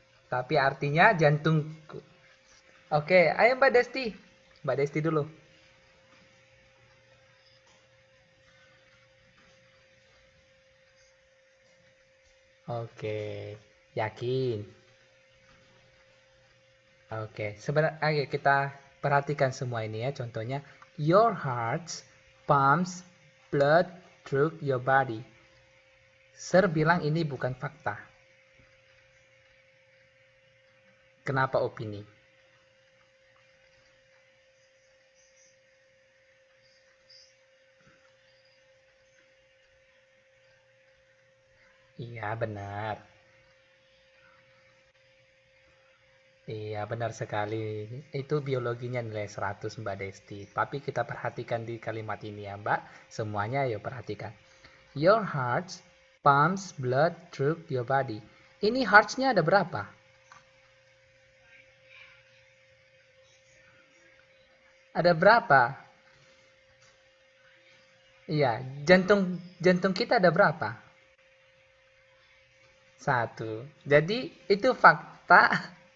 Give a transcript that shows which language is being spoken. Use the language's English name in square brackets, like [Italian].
[Indonesian] Tapi artinya jantungku. Oke, ayo Mbak Desti. Mbak Desti dulu. Oke, yakin. Oke, sebenarnya kita perhatikan semua ini ya. [English] Contohnya, your heart pumps blood through your body. [Indonesian] Sir bilang ini bukan fakta. Kenapa opini? Iya, benar. Iya, benar sekali. Itu biologinya nilai 100 Mbak Desti. Tapi kita perhatikan di kalimat ini ya, Mbak. Semuanya yuk perhatikan. [English] Your heart pumps blood through your body. [Indonesian] Ini hearts-nya ada berapa? Ada berapa? Iya, jantung jantung kita ada berapa? Satu. Jadi itu fakta.